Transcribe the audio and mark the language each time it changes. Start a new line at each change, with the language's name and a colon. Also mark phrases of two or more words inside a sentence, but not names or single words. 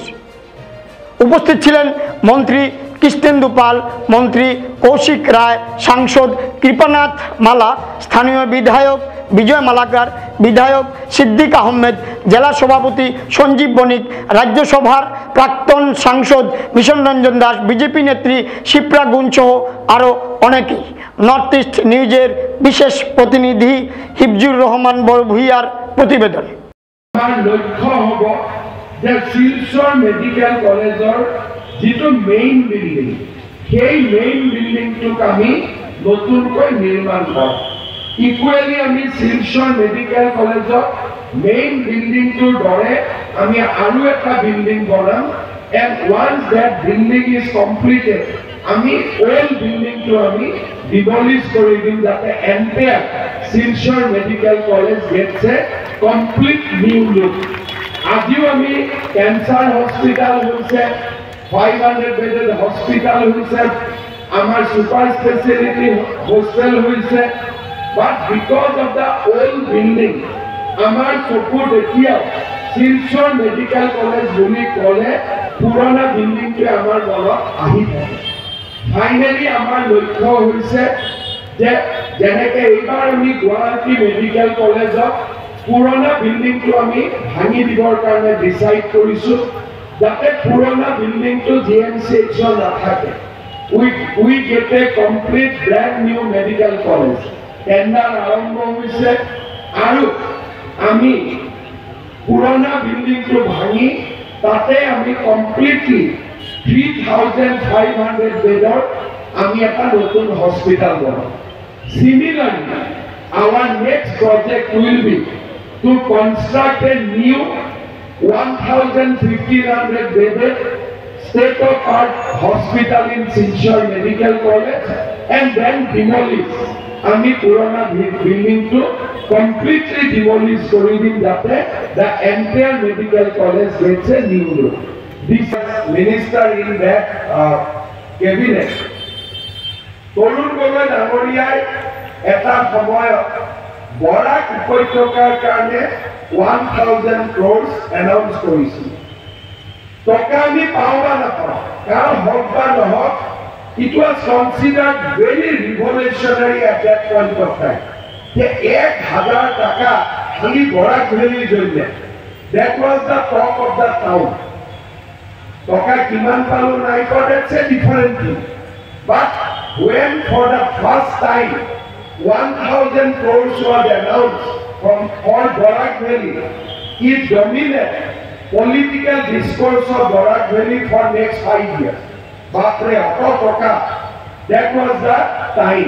Bangla: উপস্থিত ছিলেন মন্ত্রী কৃষ্ণেন্দু পাল, মন্ত্রী কৌশিক রায়, সাংসদ কৃপানাথ মালা, স্থানীয় বিধায়ক বিজয় মালাকার, বিধায়ক সিদ্দিক আহমেদ, জেলা সভাপতি সঞ্জীব বণিক, রাজ্যসভার প্রাক্তন সাংসদ মিশন রঞ্জন দাস, বিজেপি নেত্রী শিপ্রা গুণ সহ আরও অনেকেই। নর্থ ইস্ট নিউজের বিশেষ প্রতিনিধি হিফজুর রহমান ভূঁইয়ার প্রতিবেদন।
Assamese: লক্ষ্য হব যে শিলচর মেডিকেল কলেজৰ যিটো মেইন বিল্ডিং, সেই মেইন বিল্ডিংটোক আমি নতুনকৈ নিৰ্মাণ কৰোঁ। ইকুৱেলি আমি শিলচৰ মেডিকেল কলেজৰ মেইন বিল্ডিংটোৰ দৰে আমি আৰু এটা বিল্ডিং বনাম।
English: and once that building is completed,
Assamese: আমি ওল্ড বিল্ডিংটো আমি ডিমলিছ কৰি দিম, যাতে
English: entire Silchar Medical College gets a complete new look.
Assamese: আজিও আমি
English: cancer hospital
Assamese: হয়েছে, 500
English: bedded hospital
Assamese: হয়েছে, আমার
English: super speciality hostel
Assamese: হয়েছে,
English: but because of the old building
Assamese: আমার চকুত এতিয়াও শিলচর মেডিকেল কলেজ বুলি কলে পুরোনা বিল্ডিংটো আমার মনত আহি থাকে। ফাইনেলি আমার লক্ষ্য হয়েছে যে যেনেকে এইবাৰ আমি গুৱাহাটী মেডিকেল কলেজত পুরোনা বিল্ডিংটো আমি ভাঙি দিবৰ কাৰণে ডিসাইড কৰিছো, যাতে পুরোনা বিল্ডিংটো GMCH নাথাকে।
English: we get a complete brand new medical college.
Assamese: টেন্ডার আরম্ভ হৈছে আৰু আমি পুরোনা বিল্ডিংটো ভাঙি তাতে আমি কমপ্লিটলি 3,500 বেডৰ আমি এটা নতুন হসপিটাল বনাম।
English: Similarly, our next project will be to construct a new 1,500 bedded state-of-art hospital in Silchar Medical College and then demolish.
Assamese: আমি পুরানা বিল্ডিং টু
English: completely demolish
Assamese: করে দিন যাতে
English: the entire medical college gets a new roof. This minister in that cabinet
Assamese: তরুণ গগৈ ডাঙৰীয়াই এটা সময়ত বৰাক উপত্যকাৰ কাৰণে 1,000 crores এনাউন্স কৰিছিল। টকা আমি পাওঁ বা নাপাওঁ, কাৰণ হওক বা নহওক,
English: it was considered very revolutionary at that point of time.
Assamese: যে 1,000 টাকা খালি বৰাক ভেলীৰ জন্য,
English: that was the talk of the town.
Assamese: টকা কিমান পালো নাই পোৱা,
English: that's a different thing. But when for the first time 1,000 crores was announced from all Barak Valley, it dominated political discourse of Barak Valley for next 5 years.
Assamese: বাপৰে অত টকা,
English: that was the time.